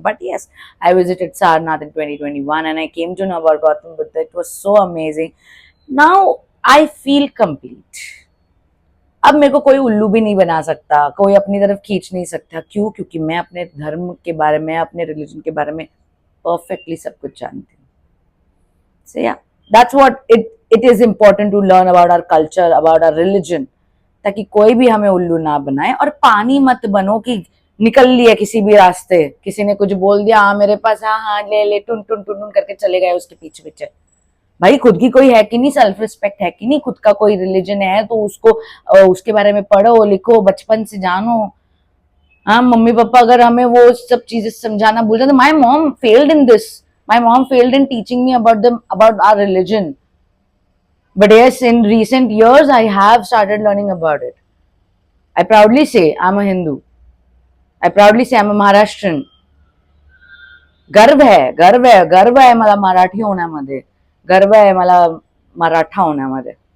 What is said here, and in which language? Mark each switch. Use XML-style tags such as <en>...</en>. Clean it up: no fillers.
<en>But yes, I visited Sarnath in 2021 and I came to know about Gautam Buddha. It was so amazing. Now I feel complete.</en> <hi>अब मेरे को कोई उल्लू भी नहीं बना सकता, कोई अपनी तरफ खींच नहीं सकता। क्यों? क्योंकि मैं अपने धर्म के बारे में, अपने रिलीजन के बारे में परफेक्टली सब कुछ जानती हूँ।</hi> <en>So yeah, that's what it is important to learn about our culture, about our religion,</en> <hi>ताकि कोई भी हमें उल्लू ना बनाए। और पानी मत बनो कि निकल लिया किसी भी रास्ते, किसी ने कुछ बोल दिया, हाँ मेरे पास, हाँ हाँ ले ले, टुन टुन टुन टुन करके चले गए उसके पीछे पीछे। भाई खुद की कोई है कि नहीं, सेल्फ रिस्पेक्ट है कि नहीं, खुद का कोई रिलीजन है तो उसको उसके बारे में पढ़ो लिखो, बचपन से जानो। हाँ, मम्मी पापा अगर हमें वो सब चीजें समझाना भूल जाते,</hi> <en>My mom failed in this, my mom failed in teaching me about our religion, but yes, in recent years I have started learning about it. I proudly say I'm a Hindu, I proudly say I'm a Maharashtrian.</en> <mr>गर्व है, गर्व आहे, गर्व आहे मला मराठी होण्यामध्ये, गर्व आहे मला मराठा होण्यामध्ये.</mr>